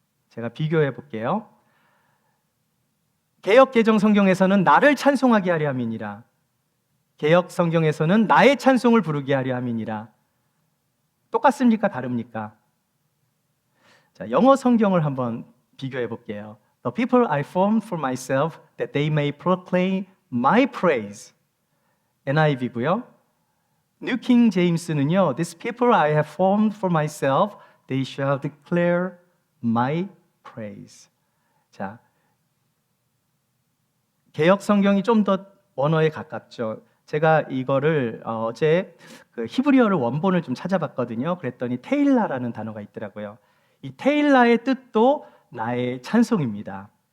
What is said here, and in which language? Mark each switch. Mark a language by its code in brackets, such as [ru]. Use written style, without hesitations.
[ko] 제가 비교해 볼게요. 개역개정 성경에서는 나를 찬송하게 하려 함이니라. 개역 성경에서는 나의 찬송을 부르게 하려 함이니라. 똑같습니까? 다릅니까? 자, 영어 성경을 한번 비교해 볼게요. [en] The people I formed for myself that they may proclaim my praise. NIV고요. New King James는요. These people I have formed for myself, they shall declare my praise. [ko] 자, 개역 성경이 좀 더 원어에 가깝죠. 제가 이거를 어제 그 히브리어를 원본을 좀 찾아봤거든요. 그랬더니 테일라라는 단어가 있더라고요. 이 테일라의 뜻도 나의 찬송입니다.